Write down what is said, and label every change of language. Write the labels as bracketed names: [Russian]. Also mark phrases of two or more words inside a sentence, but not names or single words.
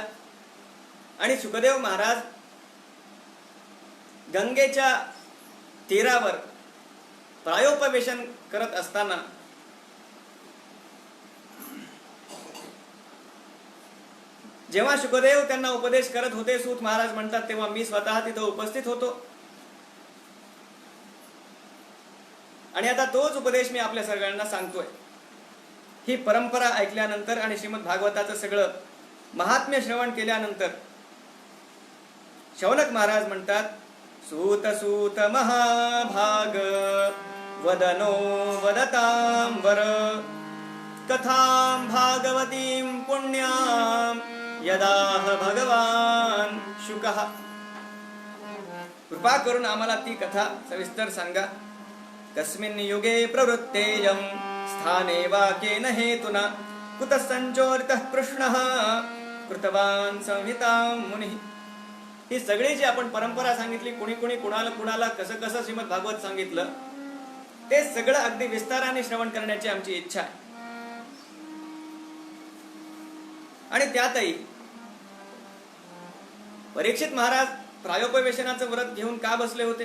[Marathi] आणि शुकदेव महाराज गंगेच्या तीरावर प्रायोपवेशन करत असताना जेव्हा शुकदेव त्यांना उपदेश करत होते, सूत महाराज म्हणतात, तेव्हा मी स्वतः तिथं उपस्थित होतो. आणि आता तोच उपदेश मी आपल्या सगळ्यांना सांगतोय. ही परंपरा ऐकल्यानंतर आणि श्रीमद भागवताचं सगळं महात्म्य श्रवण केल्यानंतर शौनक महाराज म्हणतात, [Sanskrit] सूत सूत महाभाग वदनो वदतां वर कथां भागवतीं पुण्यां यदाह भगवान शुकः. [Marathi] कृपा करून आम्हाला ती कथा सविस्तर सांगा. [Sanskrit] कस्मिन् युगे प्रवृत्तेयं स्थाने वा केन हेतुना कुतः संचोरितः कृष्णः कृतवान संहितां मुनिः. [Marathi] ही सगळी जी आपण परंपरा सांगितली, कुणी कुणी कुणाला कुणाला कसं कसं श्रीमद भागवत सांगितलं, ते सगळं अगदी विस्ताराने श्रवण करण्याची आमची इच्छा आहे. आणि त्यातही परीक्षित महाराज प्रायोपवेशनाचं व्रत घेऊन का बसले होते?